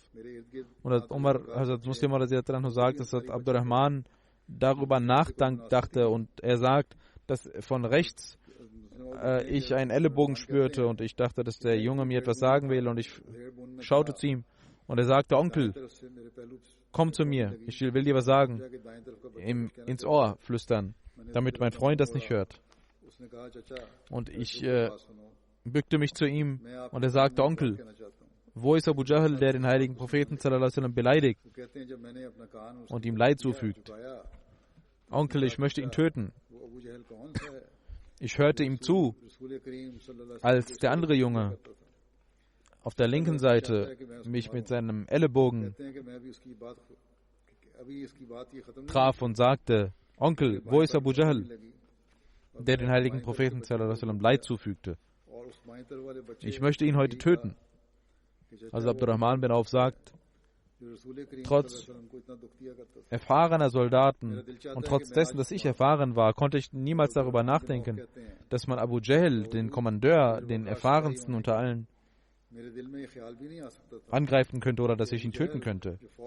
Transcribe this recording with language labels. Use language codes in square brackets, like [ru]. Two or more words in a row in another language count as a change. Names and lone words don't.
[de] Und Hazrat Muslim sagt, dass Abdurrahman darüber nachdachte und er sagt, dass von rechts ich einen Ellenbogen spürte und ich dachte, dass der Junge mir etwas sagen will und ich schaute zu ihm und er sagte, Onkel, komm zu mir, ich will dir was sagen, ins Ohr flüstern, damit mein Freund das nicht hört. Und ich bückte mich zu ihm und er sagte, Onkel, wo ist Abu Jahl, der den heiligen Propheten [ar] صلى الله عليه وسلم [de] beleidigt und ihm Leid zufügt? Onkel, ich möchte ihn töten. Ich hörte ihm zu, als der andere Junge auf der linken Seite mich mit seinem Ellenbogen traf und sagte, Onkel, wo ist Abu Jahl, der den heiligen Propheten [ar] صلى الله عليه وسلم [de] Leid zufügte? Ich möchte ihn heute töten. Also Abdurrahman bin Auf sagt, trotz erfahrener Soldaten und trotz dessen, dass ich erfahren war, konnte ich niemals darüber nachdenken, dass man Abu Jahl, den Kommandeur, den erfahrensten unter allen, angreifen könnte oder dass ich ihn töten könnte.